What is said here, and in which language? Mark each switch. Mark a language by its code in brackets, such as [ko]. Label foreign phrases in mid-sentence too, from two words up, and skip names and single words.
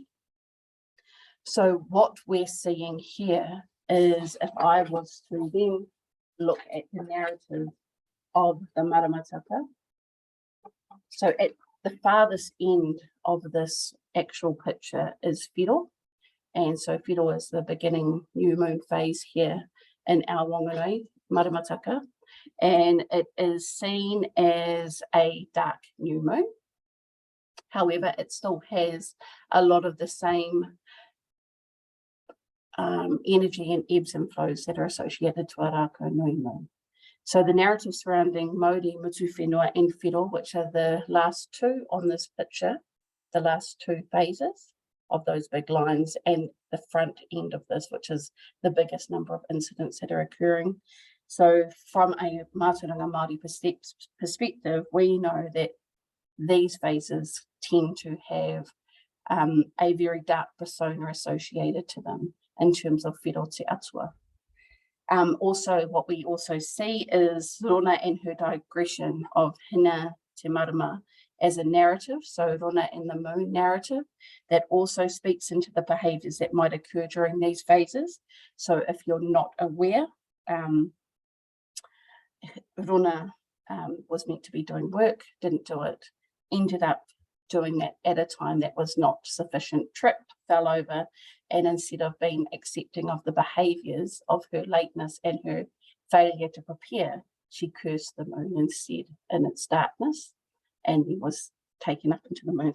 [en] So what we're seeing here is, if I was to then look at the narrative of the Maramataka, so at the farthest end of this actual picture is Whiro, and so Whiro is the beginning new moon phase here in our Whanganui Maramataka, and it is seen as a dark new moon. However, it still has a lot of the same energy and ebbs and flows that are associated to a [mi] rākau nui [en] moon. So the narrative surrounding Māori, Mutu Whenua and Whiro, which are the last two on this picture, the last two phases of those big lines, and the front end of this, which is the biggest number of incidents that are occurring. So from a [mi] Mātauranga Māori [en] perspective, we know that these phases tend to have a very dark persona associated to them in terms of Whiro [mi] te atua. [en] Also, what we also see is Rona and her digression of [mi] Hina te marama [en] as a narrative, so Rona and the moon narrative, that also speaks into the behaviours that might occur during these phases. So if you're not aware, Rona was meant to be doing work, didn't do it, ended up doing that at a time that was not sufficient, tripped, fell over, and instead of being accepting of the behaviours of her lateness and her failure to prepare, she cursed the moon instead in its darkness, and he was taken up into the moon.